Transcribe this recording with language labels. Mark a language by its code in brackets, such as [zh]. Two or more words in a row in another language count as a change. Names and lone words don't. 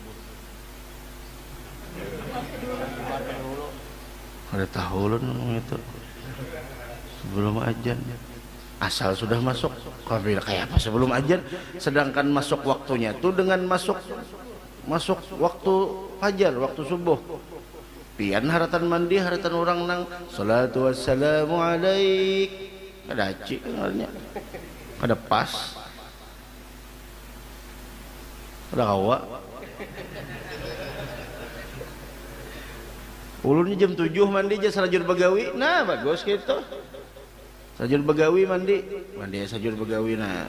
[bjn] Ada tahulun itu. Sebelum ajan. Asal sudah masuk. Kayak apa sebelum ajan? [id] Sedangkan masuk waktunya tuh dengan masuk waktu fajar, waktu subuh. [bjn] Pian haratan mandi, haratan orang nang [ar] الصلاة والسلام عليك. [bjn] Ada cik dengarnya. Ada pas. Ada kawa. Ulunnya jam 7 mandi aja salajur begawi. Nah, bagus gitu. Salajur begawi mandi salajur begawi nah.